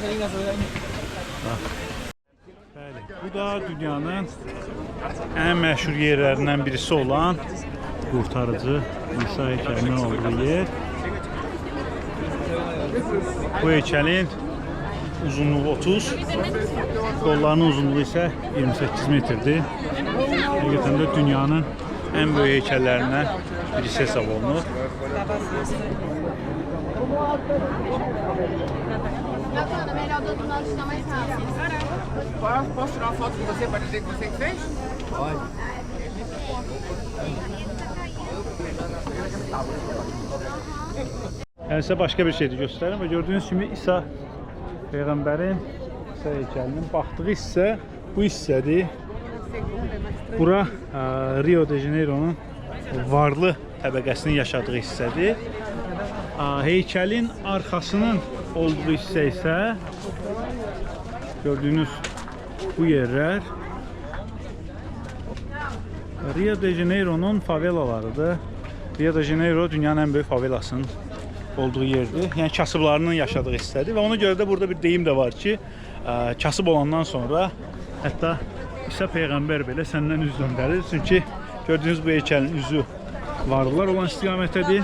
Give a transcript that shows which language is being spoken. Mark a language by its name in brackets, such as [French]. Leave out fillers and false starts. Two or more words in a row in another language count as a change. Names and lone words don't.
[Azerbaijani] Bəli, bu da dünyanın ən məşhur yerlərindən birisi olan qurtarıcı İsa heykəlinin olduğu yer. Bu heykəlin uzunluğu 30, qollarının uzunluğu isə 28 metrdir. Həqiqətən də dünyanın ən böyük heykəllərindən birisi hesab olunur. [Portuguese] Posso tirar uma foto com você para dizer que você que fez? Pode. [Azerbaijani] Yəni sizə başqa bir şey də göstərim və gördüyünüz kimi İsa Peyğəmbərin İsa heykəlinin baxdığı hissə bu hissədir. Bura Rio de Janeiro'nun varlı təbəqəsinin yaşadığı hissədir. Heykəlin arxasının olduğu hissə isə gördüyünüz bu yerlər Rio de Janeiro'nun favelalarıdır. Rio de Janeiro dünyanın ən böyük favelasının olduğu yerdir. Yəni kasıblarının yaşadığı hissədir və ona görə də burada bir deyim də var ki, kasıb olandan sonra hətta İsa Peyğəmbər belə səndən üz döndərir. Çünki gördüyünüz bu heykəlin üzü varlılar olan istiqamətdədir.